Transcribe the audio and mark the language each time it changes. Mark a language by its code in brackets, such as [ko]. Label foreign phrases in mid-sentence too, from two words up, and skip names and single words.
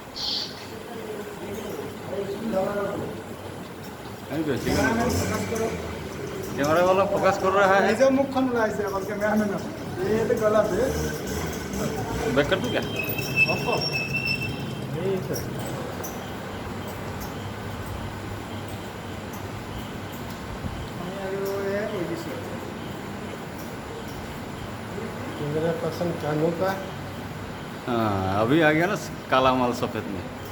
[hi] कैमरा वाला फोकस कर रहा है। [as] নিজৰ মুখখন ওলাইছে অকল কেমেৰামেনৰ এইটো গলাতে [hi] बैक कर दूँ क्या? [as] আমি আৰু এয়া কৈ দিছোঁ। [en] camera person [hi] कानों का हाँ अभी आ गया ना काला माल सफ़ेद में।